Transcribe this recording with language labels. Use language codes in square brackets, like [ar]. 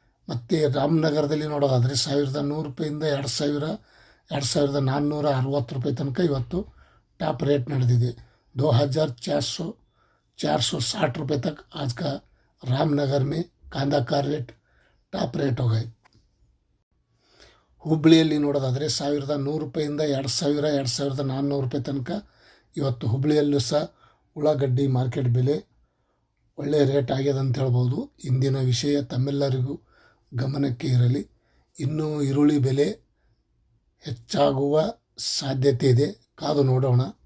[kn] ಮತ್ತು ರಾಮನಗರದಲ್ಲಿ ನೋಡೋದಾದರೆ 1,100 ರೂಪಾಯಿಂದ 2,000, 2,460 ರೂಪಾಯಿ ತನಕ ಇವತ್ತು ಟಾಪ್ रेट ನಡೆದಿದೆ. [hi] 2,460 रुपये तक आज का रामनगर में कांदा का रेट [kn] ಟಾಪ್ ರೇಟ್ ಹೋಗೈ. ಹುಬ್ಬಳ್ಳಿಯಲ್ಲಿ ನೋಡೋದಾದರೆ 1,100 ರೂಪಾಯಿಂದ 2,000, 2,400 ರೂಪಾಯಿ ತನಕ ಇವತ್ತು ಹುಬ್ಬಳ್ಳಿಯಲ್ಲೂ ಸಹ ಉಳ್ಳಾಗಡ್ಡಿ ಮಾರ್ಕೆಟ್ ಬೆಲೆ ಒಳ್ಳೆಯ ರೇಟ್ ಆಗ್ಯದ ಅಂತ ಹೇಳ್ಬೋದು. ಇಂದಿನ ವಿಷಯ ತಮ್ಮೆಲ್ಲರಿಗೂ ಗಮನಕ್ಕೆ ಇರಲಿ. ಇನ್ನೂ ಈರುಳ್ಳಿ ಬೆಲೆ ಹೆಚ್ಚಾಗುವ ಸಾಧ್ಯತೆ ಇದೆ, ಕಾದು ನೋಡೋಣ.